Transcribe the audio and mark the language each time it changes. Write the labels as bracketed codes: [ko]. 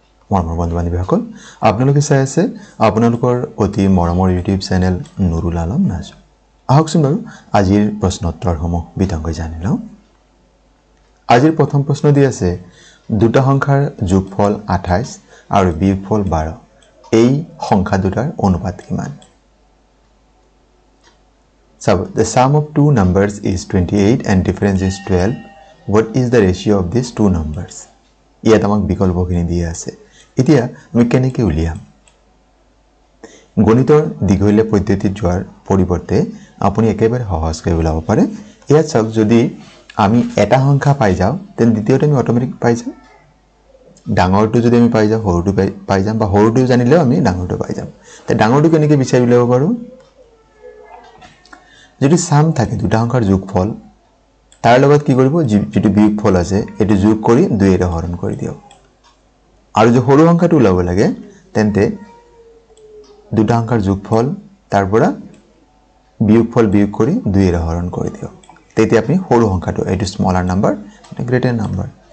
[as] মৰমৰ বন্ধু-বান্ধৱীসকল, আপোনালোকে চাই আছে আপোনালোকৰ অতি মৰমৰ ইউটিউব চেনেল নুৰুল আলম নাজু। আহকচোন বাৰু আজিৰ প্ৰশ্ন উত্তৰসমূহ বিতংকৈ জানি লওঁ। আজিৰ প্ৰথম প্ৰশ্ন দি আছে দুটা সংখ্যাৰ যোগফল 28 আৰু বিয়োগফল 12 এই সংখ্যা দুটাৰ অনুপাত কিমান? [en] So the sum of two numbers is 28 and difference is 12. What is the ratio of these two numbers? [as] ইয়াত আমাক বিকল্পখিনি দিয়া আছে। এতিয়া আমি কেনেকৈ উলিয়াম? গণিতৰ দীঘলীয়া পদ্ধতিত যোৱাৰ পৰিৱৰ্তে আপুনি একেবাৰে সহজকৈ উলাব পাৰে। ইয়াত চাওক, যদি আমি এটা সংখ্যা পাই যাও তেন দ্বিতীয়টো আমি অটোমেটিক পাই যাম। ডাঙৰটো যদি আমি পাই যাও সৰুটো পাই যাম বা সৰুটো জানিলেও আমি ডাঙৰটো পাই যাম। তে ডাঙৰটো কেনেকৈ বিচাৰি উলিয়াব পাৰো? যদি সাম থাকে দুটা সংখ্যাৰ যোগফল তাৰ লগত কি কৰিব, যেটো বিয়োগফল আছে এটো যোগ কৰি 2 এৰে হৰণ কৰি দিও। আৰু যে সৰু সংখ্যাটো উলাব লাগে তেন্তে দুটা সংখ্যাৰ যোগফল তাৰ পৰা বিয়োগফল বিয়োগ কৰি 2 এৰে হৰণ কৰি দিও। তেতিয়া আপনি সৰু সংখ্যাটো এটো [en] smaller number [as] এটা [en] Greater number.